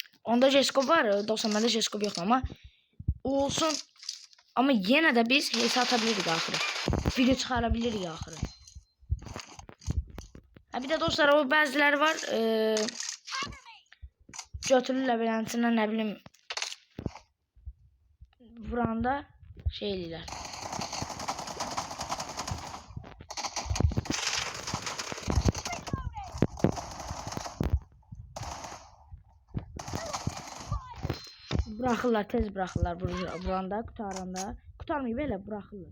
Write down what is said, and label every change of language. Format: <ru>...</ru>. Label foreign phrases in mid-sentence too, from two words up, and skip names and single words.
<az>Onda J-Scope var. Dostlar məndə J-Scope yoxdur ama olsun.</az> <tr>Ama yine de biz HS atabilirik axırı.</tr> <az>Video çıxarabilirik axırı. Ha bir de dostlar o bəziləri var. Götürürlər beləsinə nə bilim vuranda şey eləyirlər. Bırakırlar, tez bırakırlar vuranda, qutarmayıb elə bırakırlar.</az>